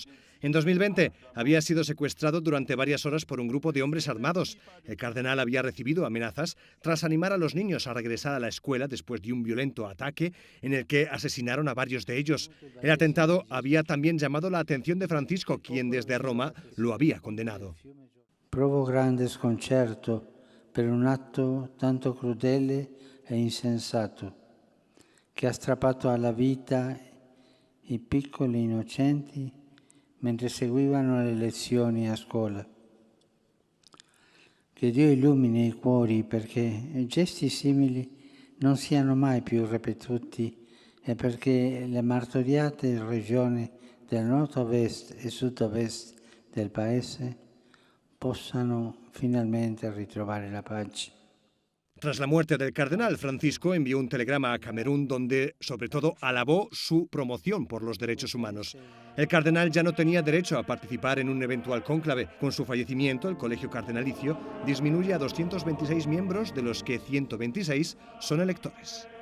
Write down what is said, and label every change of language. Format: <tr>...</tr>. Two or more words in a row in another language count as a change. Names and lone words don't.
<es>En 2020 había sido secuestrado durante varias horas por un grupo de hombres armados. El cardenal había recibido amenazas tras animar a los niños a regresar a la escuela después de un violento ataque en el que asesinaron a varios de ellos. El atentado había también llamado la atención de Francisco, quien desde Roma lo había condenado.</es> <it>Provo grande sconcerto per un atto tanto crudele e insensato che ha strappato alla vita i piccoli innocenti mentre seguivano le lezioni a scuola. Che Dio illumini i cuori perché gesti simili non siano mai più ripetuti e perché le martoriate regioni del nord-ovest e sud-ovest del paese possano finalmente ritrovare la pace.</it> <es>Tras la muerte del cardenal, Francisco envió un telegrama a Camerún donde, sobre todo, alabó su promoción por los derechos humanos. El cardenal ya no tenía derecho a participar en un eventual cónclave. Con su fallecimiento, el colegio cardenalicio disminuye a 226 miembros, de los que 126 son electores.</es>